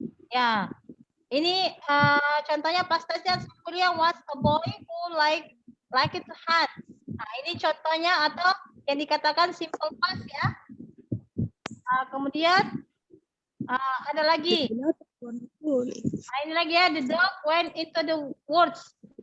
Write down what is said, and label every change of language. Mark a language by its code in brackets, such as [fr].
[id] Ya, ini contohnya past tense [en] Sangkuriang was a boy who like it to hunt. [id] Nah, ini contohnya atau yang dikatakan simple past ya. Kemudian ada lagi. Nah, ini lagi ya, [en] the dog went into the woods.